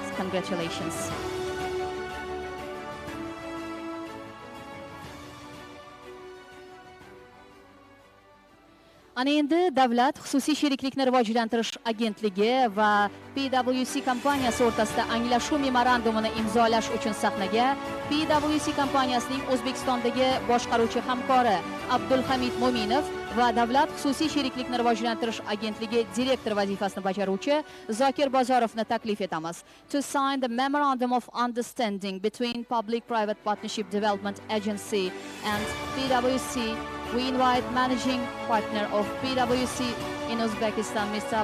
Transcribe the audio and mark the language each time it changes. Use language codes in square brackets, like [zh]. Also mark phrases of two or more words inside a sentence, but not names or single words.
[en] Congratulations. [uz] Ana endi Davlat xususiy sheriklikni rivojlantirish agentligi va PwC kompaniyasi o'rtasida anglashuv memorandumini imzolash uchun sahnaga PwC kompaniyasining O'zbekistondagi boshqaruvchi hamkori Abdulhamid Mo'minov va Davlat xususiy sheriklikni rivojlantirish agentligi direktor vazifasini bajaruvchi Zokir Bozorovni taklif etamiz. [en] To sign the Memorandum of Understanding between Public-Private Partnership Development Agency and PwC, we invite Managing Partner of PwC in Uzbekistan, Mr.